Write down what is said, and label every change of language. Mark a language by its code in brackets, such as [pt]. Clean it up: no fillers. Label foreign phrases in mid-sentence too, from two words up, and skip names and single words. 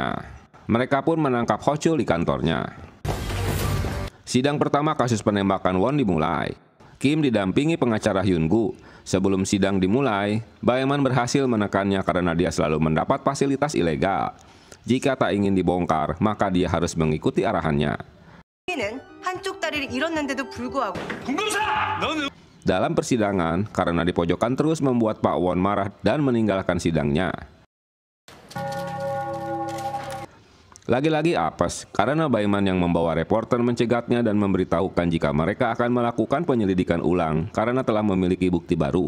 [id] Mereka pun menangkap Ho Chul di kantornya. Sidang pertama kasus penembakan Won dimulai. Kim didampingi pengacara Hyun-gu. Sebelum sidang dimulai, Baeman berhasil menekannya karena dia selalu mendapat fasilitas ilegal. Jika tak ingin dibongkar, maka dia harus mengikuti arahannya. [ko] 한쪽 다리를 잃었는데도 불구하고 [id] Dalam persidangan, karena dipojokkan terus membuat Pak Won marah dan meninggalkan sidangnya. Lagi-lagi apes, karena Baeman yang membawa reporter mencegatnya dan memberitahukan jika mereka akan melakukan penyelidikan ulang karena telah memiliki bukti baru.